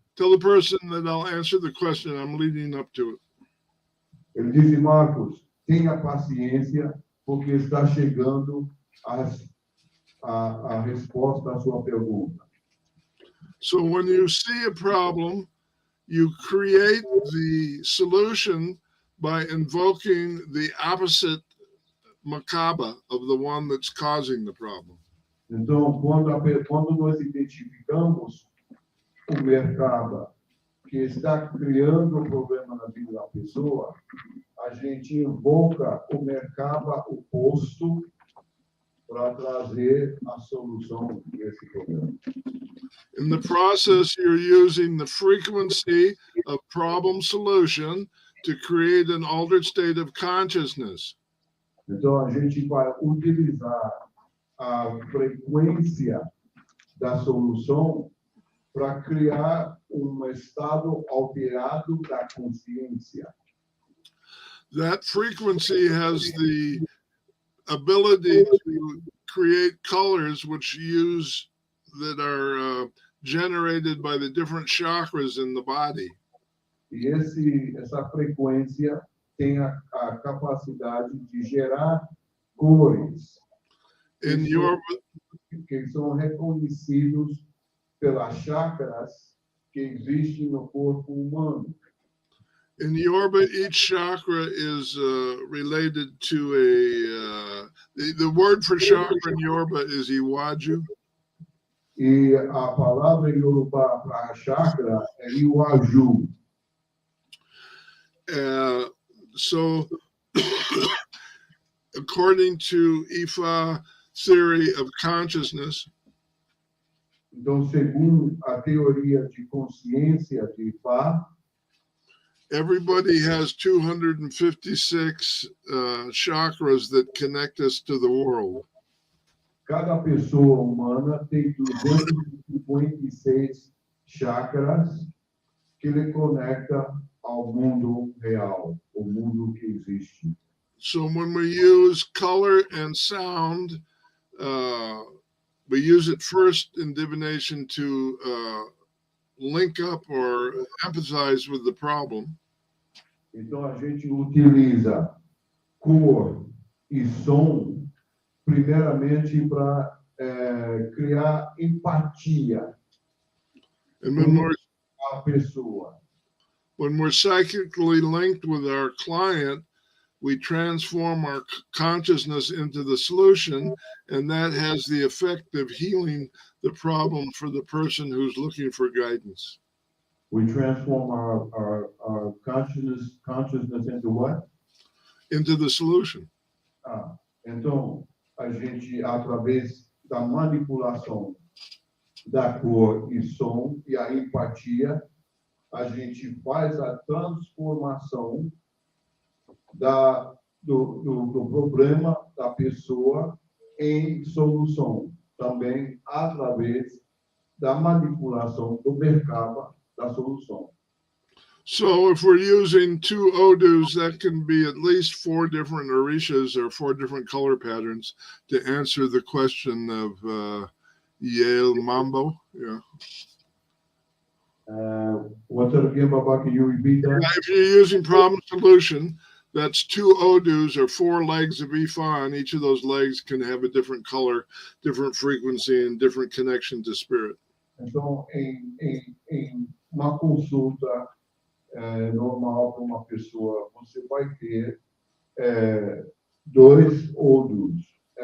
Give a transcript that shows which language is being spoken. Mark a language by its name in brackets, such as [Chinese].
[English] Tell the person that I'll answer the question. I'm leading up to it. [Portuguese] Ele disse, Marcos, tenha paciência, porque está chegando a resposta à sua pergunta. [English] So when you see a problem, you create the solution by invoking the opposite Merkaba of the one that's causing the problem. [Portuguese] Então, quando nós identificamos o Merkaba que está criando o problema na vida da pessoa, a gente invoca o Merkaba oposto para trazer a solução desse problema. [English] In the process, you're using the frequency of problem solution to create an altered state of consciousness. [Portuguese] Então, a gente vai utilizar a frequência da solução para criar estado alterado da consciência. [English] That frequency has the ability to create colors that are generated by the different chakras in the body. [Portuguese] E essa frequência tem a capacidade de gerar cores que são reconhecidos pelas chakras que existe no corpo humano. [English] In Yorùbá, each chakra is related to the word for chakra in Yorùbá is Iwaju. [Portuguese] E a palavra em Yorùbá para chakra é Iwaju. [English] So, according to Ifá theory of consciousness, [Portuguese] Então, segundo a teoria de consciência de Ifá, [English] everybody has 256 chakras that connect us to the world. [Portuguese] cada pessoa humana tem 256 chakras que lhe conecta ao mundo real, o mundo que existe. [English] So when we use color and sound, we use it first in divination to link up or empathize with the problem. [Portuguese] Então a gente utiliza cor e som primeiramente para criar empatia [English] And [Portuguese] com a pessoa. [English] when we're psychically linked with our client, we transform our consciousness into the solution, and that has the effect of healing the problem for the person who's looking for guidance. We transform our consciousness into what? Into the solution. [Portuguese] Então, a gente, através da manipulação da cor e som e a empatia, a gente faz a transformação do problema da pessoa em solução, também através da manipulação do mercado da solução. [English] So if we're using two odus, that can be at least 4 different orishas or 4 different color patterns to answer the question of Yale Mambo. Yeah. What's that again, Baba? Can you repeat that? If you're using problem solution, that's 2 odus or 4 legs of Ifá, and each of those legs can have a different color, different frequency, and different connection to spirit. [Portuguese] Então, em uma consulta normal para uma pessoa, você vai ter 2 odus.